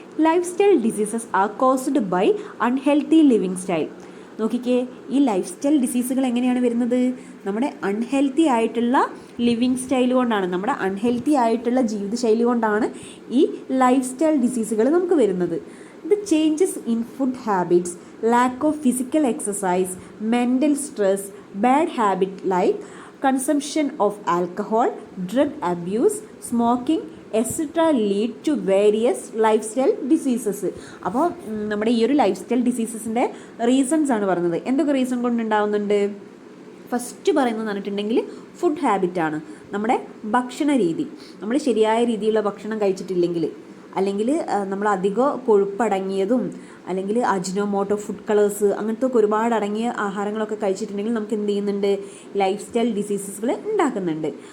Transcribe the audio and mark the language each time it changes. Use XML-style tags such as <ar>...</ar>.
<en>Lifestyle diseases are caused by unhealthy living style.</en> <ml>നോക്കിക്കേ, ഈ life style ഡിസീസുകൾ എങ്ങനെയാണ് വരുന്നത്? നമ്മുടെ അൺഹെൽത്തി ആയിട്ടുള്ള ലിവിങ് സ്റ്റൈൽ കൊണ്ടാണ്, നമ്മുടെ അൺഹെൽത്തി ആയിട്ടുള്ള ജീവിതശൈലി കൊണ്ടാണ് ഈ ലൈഫ് സ്റ്റൈൽ ഡിസീസുകൾ നമുക്ക് വരുന്നത്.</ml> <en>The changes in food habits, lack of physical exercise, mental stress, bad habit like consumption of alcohol, drug abuse, smoking, etc. lead to various lifestyle diseases.</en> <ml>അപ്പോൾ നമ്മുടെ ഈ ഒരു ലൈഫ് സ്റ്റൈൽ ഡിസീസസിൻ്റെ റീസൺസ് ആണ് പറയുന്നത്. എന്തൊക്കെ reason കൊണ്ടുണ്ടാവുന്നുണ്ട്? First പറയുന്നത് പറഞ്ഞിട്ടുണ്ടെങ്കിൽ food ഹാബിറ്റാണ്. നമ്മുടെ ഭക്ഷണ രീതി, നമ്മൾ ശരിയായ രീതിയിലുള്ള ഭക്ഷണം കഴിച്ചിട്ടില്ലെങ്കിൽ, അല്ലെങ്കിൽ നമ്മൾ അധികം കൊഴുപ്പടങ്ങിയതും അല്ലെങ്കിൽ അജിനോമോട്ടോ, ഫുഡ് കളേഴ്സ്, അങ്ങനത്തെ ഒക്കെ ഒരുപാട് അടങ്ങിയ ആഹാരങ്ങളൊക്കെ കഴിച്ചിട്ടുണ്ടെങ്കിൽ നമുക്ക് എന്ത് ചെയ്യുന്നുണ്ട്, ലൈഫ് സ്റ്റൈൽ ഡിസീസസുകൾ ഉണ്ടാക്കുന്നുണ്ട്.</ml>